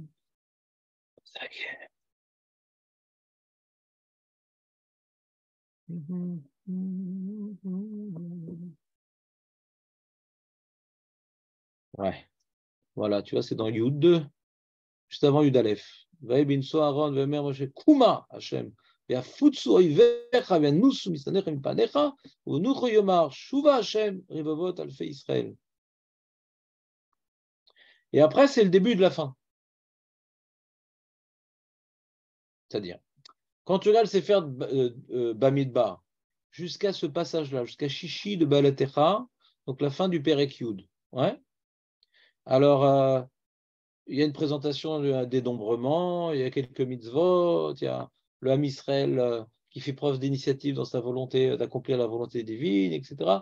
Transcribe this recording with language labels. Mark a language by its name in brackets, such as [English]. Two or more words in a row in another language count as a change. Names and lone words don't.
[French] Ça y est. Ouais. Voilà, tu vois, c'est dans Yud 2, juste avant Yud Aleph. [Hebrew] ויהי בנסוע הארון ויאמר משה קומה השם. והפוצו אויביך וינוסו משנאיך מפניך ונוחו יאמר שובה השם רבבות אלפי ישראל. [French] Et après, c'est le début de la fin. C'est-à-dire, quand tu regardes le Sefer Bamidbar, jusqu'à ce passage-là, jusqu'à Shishi de Balatecha, donc la fin du [Hebrew] פרק יוד. [French] Ouais. Alors, il y a une présentation de dénombrement, il y a quelques mitzvot, il y a le [Hebrew] עם ישראל [French] qui fait preuve d'initiative dans sa volonté d'accomplir la volonté divine, etc.